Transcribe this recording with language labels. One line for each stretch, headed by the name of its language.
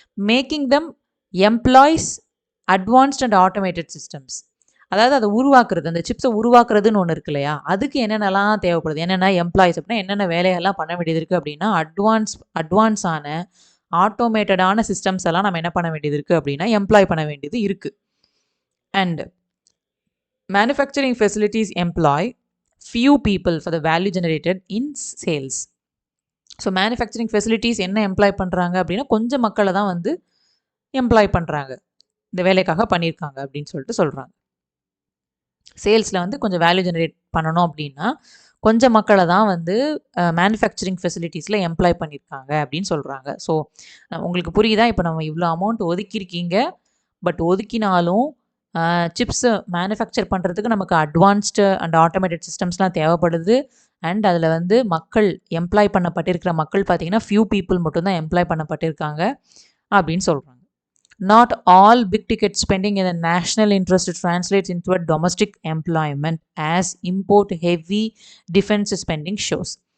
English: making them employees advanced and automated systems,
Tamil: அதாவது அதை உருவாக்குறது, அந்த சிப்ஸை உருவாக்குறதுன்னு ஒன்று இருக்கு இல்லையா, அதுக்கு என்னென்னலாம் தேவைப்படுது, என்னென்ன எம்ப்ளாய்ஸ் அப்படின்னா என்னென்ன வேலைகள்லாம் பண்ண வேண்டியது இருக்குது அப்படின்னா அட்வான்ஸான ஆட்டோமேட்டடான சிஸ்டம்ஸ் எல்லாம் நம்ம என்ன பண்ண வேண்டியது இருக்குது அப்படின்னா எம்ப்ளாய் பண்ண வேண்டியது இருக்குது.
English: And manufacturing facilities employ few people for the value generated in sales.
Tamil: So manufacturing facilities என்ன எம்ப்ளாய் பண்ணுறாங்க அப்படின்னா கொஞ்சம் மக்களை தான் வந்து எம்ப்ளாய் பண்ணுறாங்க, இந்த வேலைக்காக பண்ணியிருக்காங்க அப்படின்னு சொல்லிட்டு சொல்கிறாங்க. சேல்ஸில் வந்து கொஞ்சம் வேல்யூ ஜெனரேட் பண்ணணும் அப்படின்னா கொஞ்சம் மக்களை தான் வந்து மேனுஃபேக்சரிங் ஃபெசிலிட்டிஸில் எம்ப்ளாய் பண்ணியிருக்காங்க அப்படின்னு சொல்கிறாங்க. ஸோ உங்களுக்கு புரியுதா? இப்போ நம்ம இவ்வளோ அமௌண்ட் ஒதுக்கியிருக்கீங்க, பட் ஒதுக்கினாலும் சிப்ஸு மேனுஃபேக்சர் பண்ணுறதுக்கு நமக்கு அட்வான்ஸ்டு அண்ட் ஆட்டோமேட்டட் சிஸ்டம்ஸ்லாம் தேவைப்படுது. அண்ட் அதில் வந்து மக்கள் எம்ப்ளாய் பண்ணப்பட்டிருக்கிற மக்கள் பார்த்திங்கன்னா
English: few people
Tamil: மட்டும்தான் எம்ப்ளாய் பண்ணப்பட்டிருக்காங்க அப்படின்னு சொல்கிறாங்க.
English: Not all big ticket spending in the national interest translates into a domestic employment as import heavy defense spending shows.